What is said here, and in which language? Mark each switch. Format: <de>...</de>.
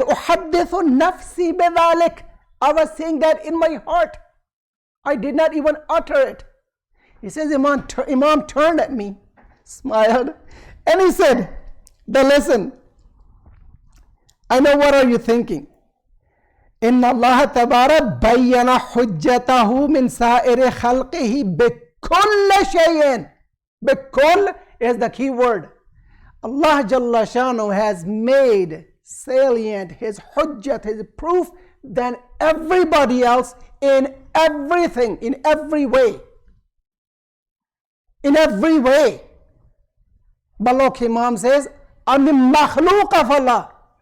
<ar>أحدث نفسي بذلك.</ar> <en>I was saying that in my heart. I did not even utter it. He says, Imam turned at me, smiled, and he said, listen, I know what are you thinking.</en> <ar>إن الله تبارك بين حجته من سائر خلقه بكل شيء.</ar> <en>بكل is the key word. Allah Jalla Shanu has made salient his hujjat, his proof, than everybody else in everything, in every way. In every way. Balok Imam says, I'm the makhlooq of Allah.</en>